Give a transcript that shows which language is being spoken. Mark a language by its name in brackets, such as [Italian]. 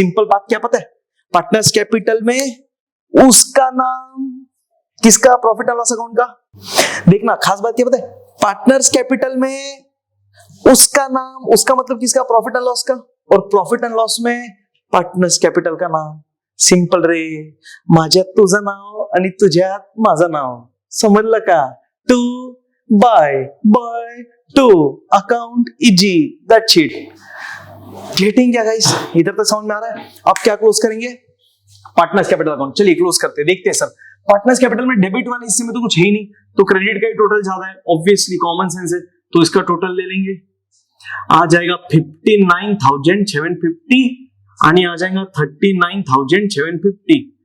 [Hindi] Simple बात क्या पता है, पार्टनर्स कैपिटल में उसका नाम, किसका, प्रॉफिट एंड लॉस अकाउंट का। देखना खास बात क्या पता है, पार्टनर्स कैपिटल में उसका नाम, उसका मतलब किसका, प्रॉफिट एंड लॉस का, और प्रॉफिट एंड लॉस में पार्टनर्स कैपिटल का नाम। [Marathi] सिंपल रे, माझ्यात तुझं नाव आणि तुझ्यात माझं नाव, समजलं का, [English] To bye bye to account easy, that's it. [Hindi] Getting क्या गाइस, इधर तक समझ में आ रहा है। अब क्या क्लोज करेंगे, पार्टनर्स कैपिटल अकाउंट। चलिए क्लोज करते हैं, देखते हैं सर पार्टनर्स कैपिटल में डेबिट वाले हिस्से में तो कुछ है ही नहीं, तो क्रेडिट का ही टोटल ज्यादा है, ऑब्वियसली कॉमन सेंस है, तो इसका टोटल ले लेंगे, आ जाएगा 59,750 आणि आ जाएगा 39,750।